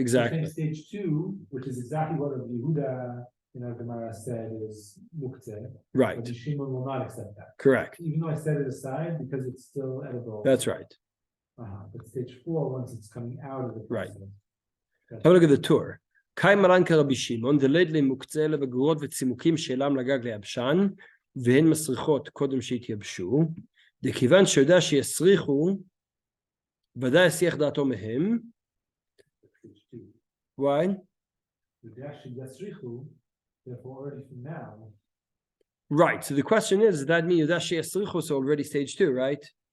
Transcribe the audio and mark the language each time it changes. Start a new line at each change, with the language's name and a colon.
English: exactly. think stage 2, which is exactly what Rabbi Yehuda in our Gemara said, is Muktze. Right, Rabbi Shimon will not accept that. correct. Even though I set it aside because it's still edible. That's right. But stage 4, once it's coming out of the Right. process. Have a look at the tour.
Hebrew: Kai Maran Rabbi Shimon, דלית למוקצה לבגרות וצימוקים שאלם לגג ליבשן, והן מסריחות קודם שהתייבשו, דכיוון שיודע שיסריחו, ודאי יסיח דעתו מהם.
English: Stage 2. Why? Therefore, already from now. Right, so the question is, does that mean
Hebrew: יודע שיסריחו
English: is already stage 2, right?